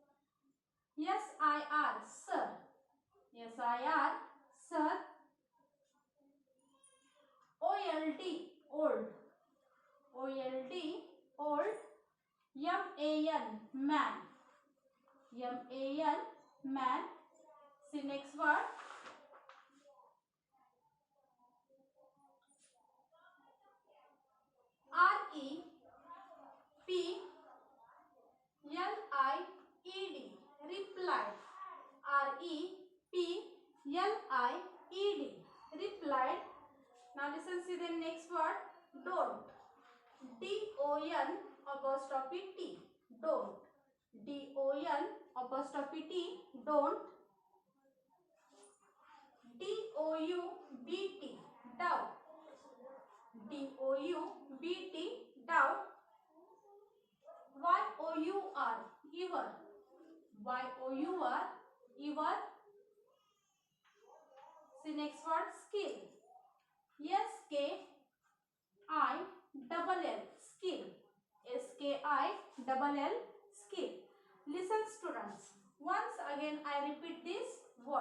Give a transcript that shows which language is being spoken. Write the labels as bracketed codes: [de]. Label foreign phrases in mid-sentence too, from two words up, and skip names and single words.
[en] S-I-R. Sir. S-I-R. Sir. O-L-D. Old. O-L-D. Old. M-A-N. Man. M-A-N. Man. See next word. R-E-P-L-I-E-D. Replied. R-E-P-L-I-E-D. Replied. Now listen, see the next word. Don't. D-O-N apostrophe T. Don't. D-O-N apostrophe T. Don't. D-O-U-B-T. Doubt. D-O-U-B-T. Doubt. Y-O-U-R. Ever. Y-O-U-R. Ever. See next word. Skill. S-K-I-double-L. Skill. S-K-I-double-L. Skill. Listen students. Once again I repeat this word.